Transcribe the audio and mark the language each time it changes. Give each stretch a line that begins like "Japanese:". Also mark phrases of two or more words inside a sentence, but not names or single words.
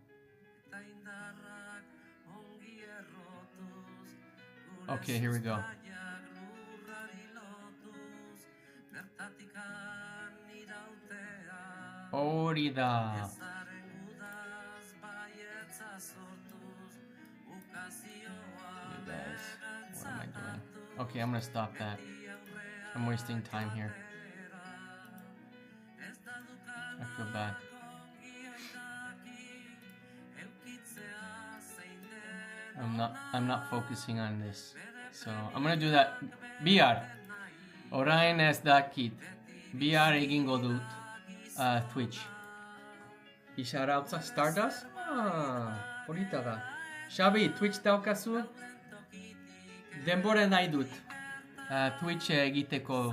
English: Okay, here we go.
Basque: Hori da.
English: You guys, what am I doing? Okay, I'm gonna stop that. I'm wasting time here. I feel bad. I'm not focusing on this. So I'm gonna do that. BR.
Basque: Orain ez dakit. BR egingo dut Twitch. Isarautza Stardust? Polita da. Xabi, Twitch daukazu? Denbora nahi dut. Twitch egiteko.